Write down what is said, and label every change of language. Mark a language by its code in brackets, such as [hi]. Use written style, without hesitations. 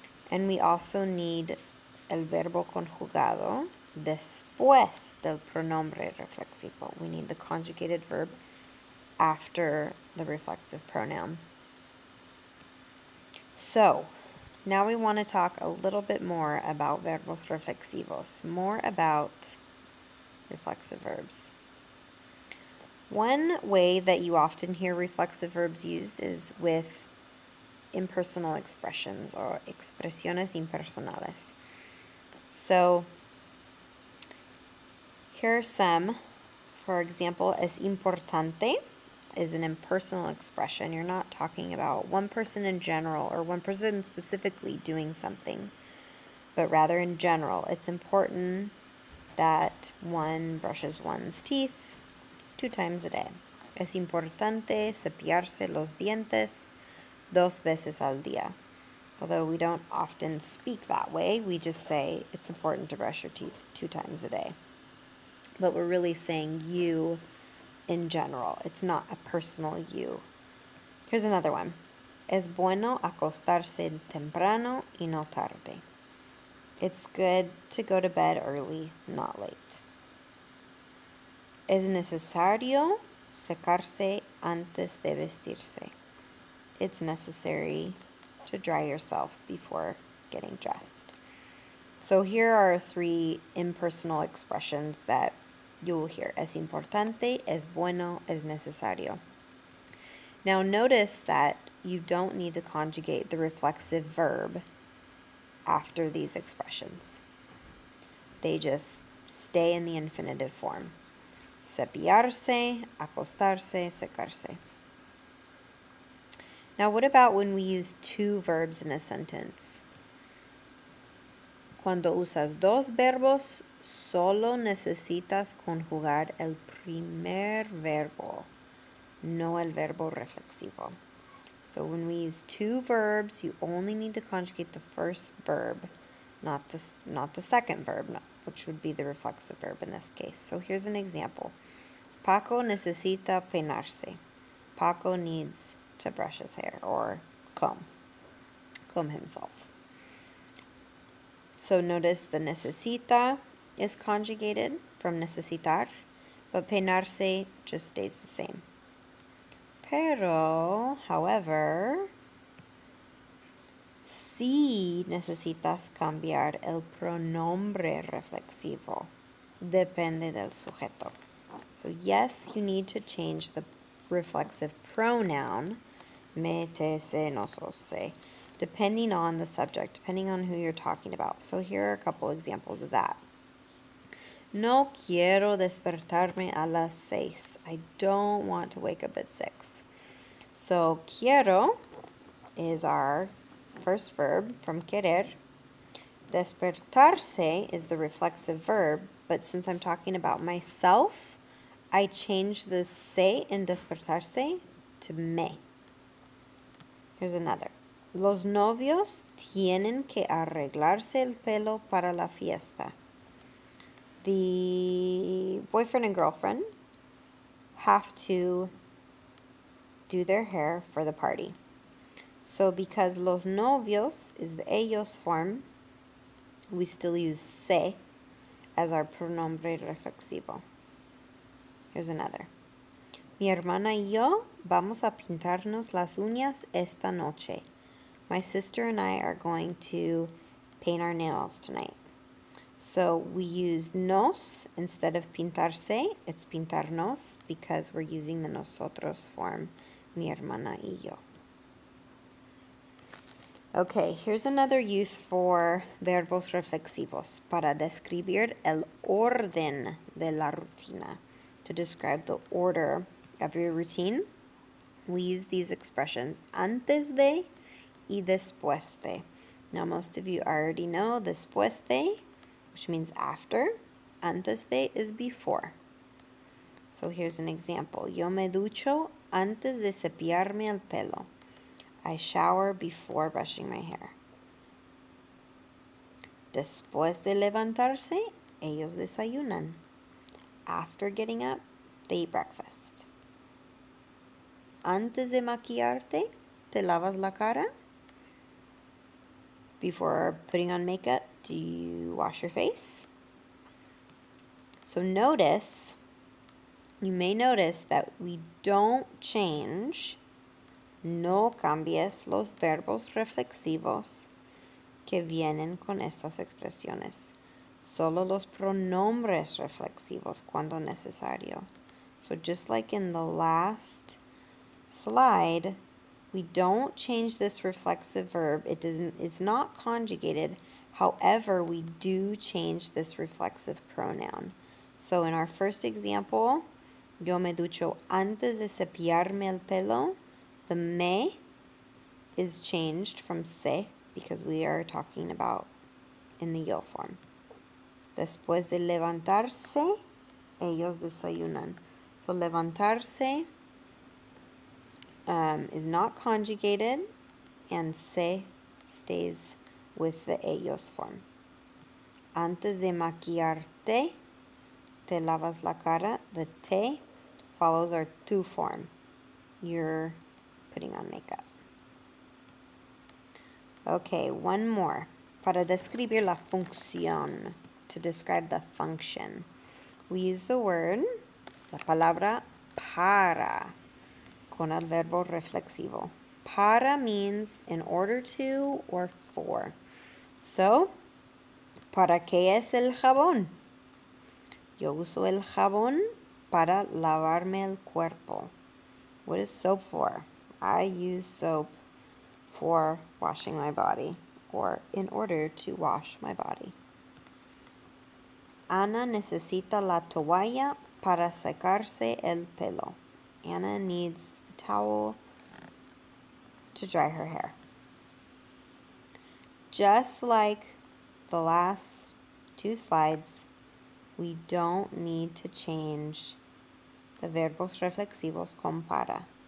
[en] And we also need [es] el verbo conjugado después del pronombre reflexivo. [en] We need the conjugated verb after the reflexive pronoun. So, now we want to talk a little bit more about [es] verbos reflexivos, [en] more about reflexive verbs. One way that you often hear reflexive verbs used is with impersonal expressions, or [es] expresiones impersonales. [en] So here are some. For example, [es] es importante [en] is an impersonal expression. You're not talking about one person in general or one person specifically doing something, but rather in general. It's important that one brushes one's teeth 2 times a day. [es] Es importante cepillarse los dientes 2 veces al día. [en] Although we don't often speak that way, we just say it's important to brush your teeth 2 times a day. But we're really saying you in general. It's not a personal you. Here's another one. [es] Es bueno acostarse temprano y no tarde. [en] It's good to go to bed early, not late. [es] Es necesario secarse antes de vestirse. [en] It's necessary to dry yourself before getting dressed. So here are 3 impersonal expressions that you will hear. [es] Es importante, es bueno, es necesario. [en] Now notice that you don't need to conjugate the reflexive verb after these expressions. They just stay in the infinitive form. [es] Cepillarse, acostarse, secarse. [en] Now what about when we use 2 verbs in a sentence? [es] Cuando usas 2 verbos, solo necesitas conjugar el primer verbo, no el verbo reflexivo. [en] So when we use 2 verbs, you only need to conjugate the first verb, not the second verb, which would be the reflexive verb in this case. So here's an example. [es] Paco necesita peinarse. [en] Paco needs to brush his hair or comb himself. So notice the necesita is conjugated from necesitar, but peinarse just stays the same. [es] Pero, however, si necesitas cambiar el pronombre reflexivo, depende del sujeto. [en] So yes, you need to change the reflexive pronoun, me, te, se, nos, os, se, depending on the subject, depending on who you're talking about. So here are a couple examples of that. [es] No quiero despertarme a las 6. [en] I don't want to wake up at 6. So quiero is our first verb from querer. Despertarse is the reflexive verb, but since I'm talking about myself, I change the se in despertarse to me. Here's another. [es] Los novios tienen que arreglarse el pelo para la fiesta. [en] The boyfriend and girlfriend have to do their hair for the party. So because los novios is the ellos form, we still use se as our pronombre reflexivo. Here's another. [es] Mi hermana y yo vamos a pintarnos las uñas esta noche. [en] My sister and I are going to paint our nails tonight. So we use nos instead of pintarse. It's pintarnos because we're using the nosotros form, [es] mi hermana y yo. [en] Okay, here's another use for [es] verbos reflexivos, para describir el orden de la rutina. [en] To describe the order of your routine, we use these expressions, antes de y después de. Now, most of you already know después de, which means after. Antes de is before. So here's an example. [es] Yo me ducho antes de cepillarme el pelo. [en] I shower before brushing my hair. [es] Después de levantarse, ellos desayunan. [en] After getting up, they eat breakfast. [es] Antes de maquillarte, te lavas la cara. [en] Before putting on makeup, do you wash your face? So notice, you may notice that we don't change, [es] no cambies los verbos reflexivos que vienen con estas expresiones. Solo los pronombres reflexivos cuando necesario. [en] So just like in the last slide, we don't change this reflexive verb. It's not conjugated. However, we do change this reflexive pronoun. So in our first example, [es] yo me ducho antes de cepillarme el pelo. [en] The me is changed from se because we are talking about in the yo form. [es] Después de levantarse, ellos desayunan. [en] So levantarse is not conjugated, and se stays with the ellos form. Antes de maquillarte, te lavas la cara. The te follows our tu form. You're putting on makeup. Okay, one more. [es] Para describir la función, [en] to describe the function, we use the word, [es] la palabra para, con el verbo reflexivo. [en] Para means in order to or for. [es] So, ¿para qué es el jabón? Yo uso el jabón para lavarme el cuerpo. [en] What is soap for? I use soap for washing my body, or in order to wash my body. [es] Ana necesita la toalla para secarse el pelo. [en] Anna needs the towel to dry her hair. Just like the last two slides, we don't need to change the [es] verbos reflexivos con para.